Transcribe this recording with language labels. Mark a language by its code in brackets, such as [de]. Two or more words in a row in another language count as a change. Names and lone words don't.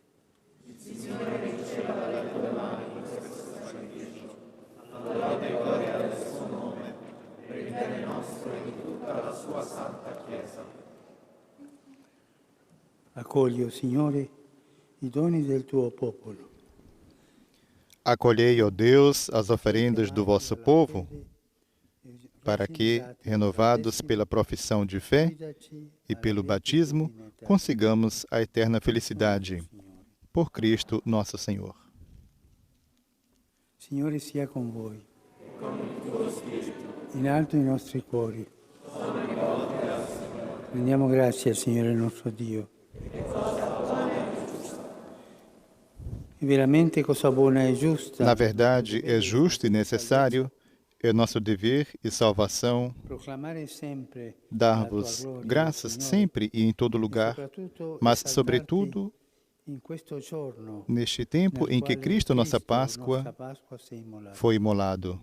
[it] Il Signore riceva dalle tue mani questo sacrificio, alla lode e gloria del suo nome, per il bene nostro e di tutta la sua santa Chiesa. Accogli, o Signore, i doni del tuo popolo. [pt] Acolhei, ó Deus, as oferendas do vosso povo, para que, renovados pela profissão de fé e pelo batismo, consigamos a eterna felicidade. Por Cristo nosso Senhor. [it] Signore sia con voi. In alto i nostri cuori. Rendiamo grazie al Signore nostro Dio. E veramente cosa buona e giusta. [pt] Na verdade, é justo e necessário, é nosso dever e salvação dar-vos graças sempre e em todo lugar, mas, sobretudo, neste tempo em que Cristo, nossa Páscoa, foi imolado.